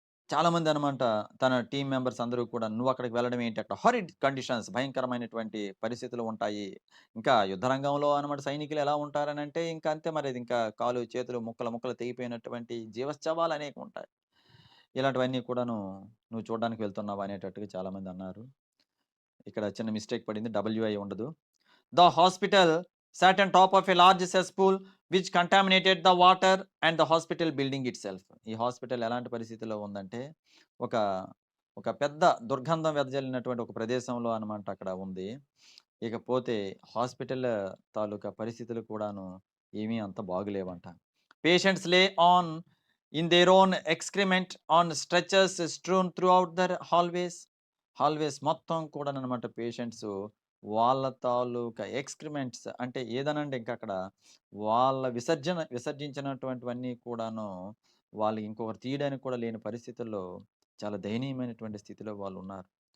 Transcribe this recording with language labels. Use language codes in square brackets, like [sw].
[te] చాలా మంది అనమాట తన టీమ్ మెంబర్స్ అందరూ కూడా నువ్వు అక్కడికి వెళ్ళడం ఏంటి, అక్కడ హారిడ్ కండిషన్స్ భయంకరమైనటువంటి పరిస్థితులు ఉంటాయి, ఇంకా యుద్ధ రంగంలో అనమాట సైనికులు ఎలా ఉంటారని అంటే ఇంకా అంతే మరి, ఇంకా కాలు చేతులు ముక్కలు ముక్కలు తెగిపోయినటువంటి జీవశ్చవాలు అనేక ఉంటాయి, ఇలాంటివన్నీ కూడాను నువ్వు చూడడానికి వెళ్తున్నావా అనేటట్టుగా చాలామంది అన్నారు. ఇక్కడ చిన్న మిస్టేక్ పడింది, WI ఉండదు. [en] The hospital sat on top of a large cesspool which contaminated the water and the hospital building itself. [te] ఈ హాస్పిటల్ ఎలాంటి పరిస్థితిలో ఉందంటే ఒక ఒక పెద్ద దుర్గంధం వెదజల్లినటువంటి ఒక ప్రదేశంలో అనమాట అక్కడ ఉంది. ఇకపోతే హాస్పిటల్ తాలూకా పరిస్థితులు కూడాను ఏమీ అంత బాగులేవంట. [en] patients lay on in their own excrement on stretchers strewn throughout their hallways [te] మొత్తం కూడా అనమాట పేషెంట్స్ వాళ్ళ తాలూకా ఎక్స్క్రిమెంట్స్ అంటే ఏదనంటే ఇంకా అక్కడ వాళ్ళ విసర్జించినటువంటివన్నీ కూడాను వాళ్ళు ఇంకొకరు తీయడానికి కూడా లేని పరిస్థితుల్లో చాలా దయనీయమైనటువంటి స్థితిలో వాళ్ళు ఉన్నారు.